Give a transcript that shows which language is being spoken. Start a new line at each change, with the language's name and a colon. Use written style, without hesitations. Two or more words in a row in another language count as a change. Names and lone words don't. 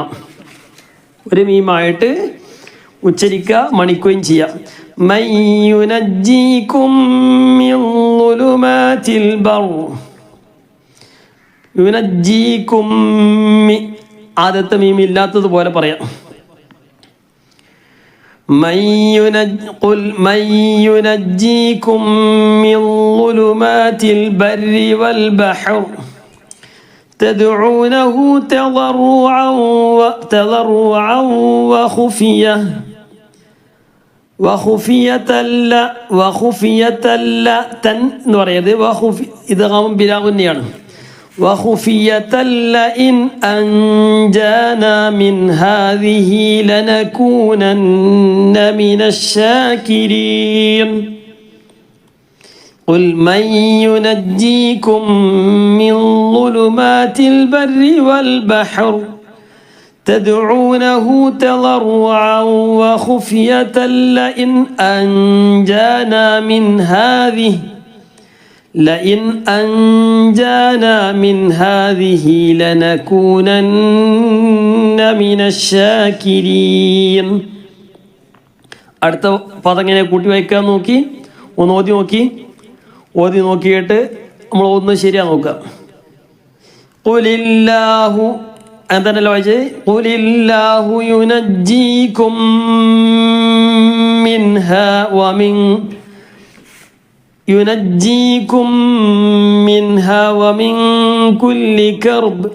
Malayalam: ഒരു മീമായിട്ട് ഉച്ചരിക്കുക, മണിക്കുകയും ചെയ്യാം.
Arabic: من ينجيكم من ظلمات البر ينجيكم
Malayalam: ആദ്യത്തെ മീം ഇല്ലാത്തതുപോലെ പറയാം.
Arabic: قل من ينجيكم من ظلمات البر والبحر تدعونه تضرعا وخفية لا تن
Malayalam: എന്ന് പറയുന്നത്
Arabic: إدغام بلا غنة. وخفية لئن أنجانا من هذه لنكونن من الشاكرين قل من ينجيكم من ظلمات البر والبحر تدعونه تضرعا وخفية لئن أنجانا من هذه لنكونن من الشاكرين.
Malayalam: അടുത്ത പദം എങ്ങനെ കൂട്ടി വായിക്കാൻ നോക്കി, ഒന്ന് ഓതി നോക്കിയിട്ട് നമ്മൾ ഒന്ന് ശരിയാ നോക്കുക.
Arabic: قل الله
Malayalam: എന്താണല്ലോ വായിച്ചത്,
Arabic: قل الله ينجيكم منها ومن ينجيكم منها ومن كل كرب.